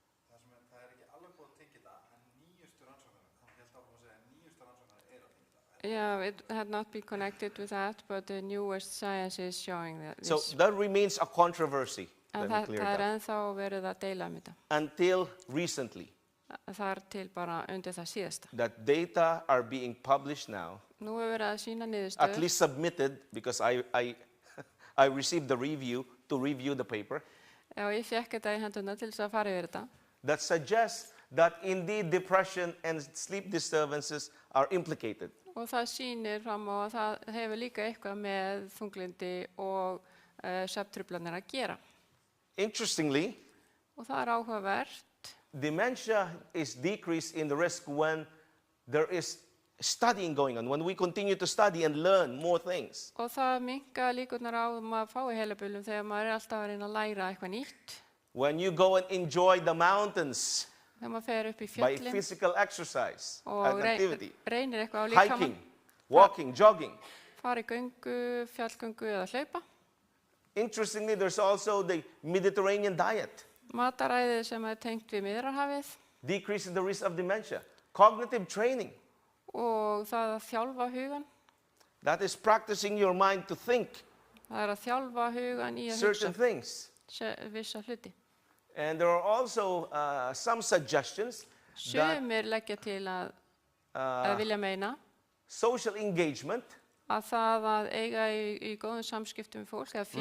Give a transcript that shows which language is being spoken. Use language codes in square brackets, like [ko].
[is] Það ekki alveg búið að tengja það, en nýjustu rannsóknir, hann hélt áfram að segja nýjustu rannsóknir að tengja það. [en] Yeah, it had not been connected with that, but the newest science is showing that. So that remains a controversy. [is] En [en] Let me clear [is] það [en] that. [is] ennþá verið að deila þetta. [en] Until recently, [is] Þar til bara undir það síðasta. [en] that data are being published now, [is] Nú hefur verið að sína [en] at [is] niðurstöður [en] least submitted, because I received the review to review the paper, [is] og ég fekk þetta í hendurna til þess að fara yfir þetta. [en] that suggests that indeed depression and sleep disturbances are implicated. [is] Og það sýnir fram á að það hefur líka eitthvað með þunglyndi og svefntruflanir að gera. [en] Interestingly, [is] Og það áhugavert. [en] dementia is decreased in the risk when there is studying going on, when we continue to study and learn more things. [is] Og það minnka líkurnar á að fái heilabilun þegar maður alltaf að reyna að læra eitthvað nýtt. [en] When you go and enjoy the mountains [is] Þegar maður fer upp í [en] by [is] fjöllin [en] physical exercise [is] og [en] and activity, [is] reynir eitthvað á líkamann, [en] hiking, walking, jogging. [is] fara í göngu, fjallgöngu eða hlaupa. [en] Interestingly, there's also the Mediterranean diet, [is] Mataræðið sem er tengt við Miðjarðarhafið [en] decreasing the risk of dementia. Cognitive training, [is] og það að þjálfa hugan. [en] that is practicing your mind to think [is] Það að þjálfa hugan í að [en] certain [is] hugsa [en] things. [is] vissa hluti. [en] And there are also some suggestions that [is] Sumir leggja til að vilja meina [en] social engagement [is] að það að eiga í góðum samskiptum við fólk, eða